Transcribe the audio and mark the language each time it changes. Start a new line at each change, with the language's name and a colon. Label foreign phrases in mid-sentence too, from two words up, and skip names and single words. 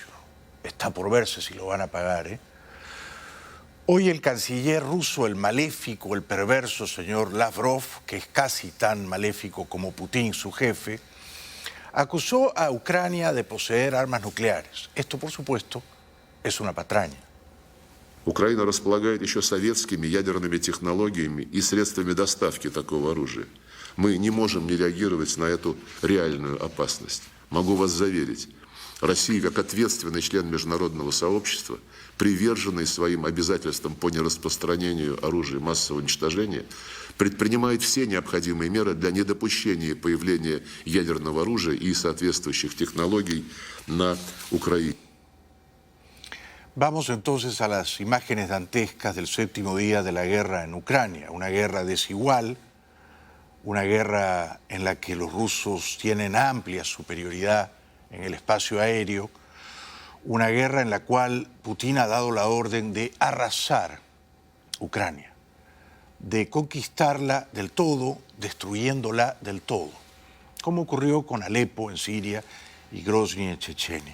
Spanish: Está por verse si lo van a pagar, ¿eh? Hoy el canciller ruso, el maléfico, el perverso señor Lavrov, que es casi tan maléfico como Putin, su jefe, acusó a Ucrania de poseer armas nucleares. Esto, por supuesto, es una patraña.
Russian: Украина располагает еще советскими ядерными технологиями и средствами доставки такого оружия. Мы не можем не реагировать на эту реальную опасность. Могу вас заверить, Россия, как ответственный член международного сообщества, приверженный своим обязательствам по нераспространению оружия массового уничтожения, предпринимает все необходимые меры для недопущения появления ядерного оружия и соответствующих технологий на Украине.
Spanish: Vamos entonces a las imágenes dantescas del séptimo día de la guerra en Ucrania, una guerra desigual, una guerra en la que los rusos tienen amplia superioridad en el espacio aéreo, una guerra en la cual Putin ha dado la orden de arrasar Ucrania, de conquistarla del todo, destruyéndola del todo, como ocurrió con Alepo en Siria y Grozny en Chechenia.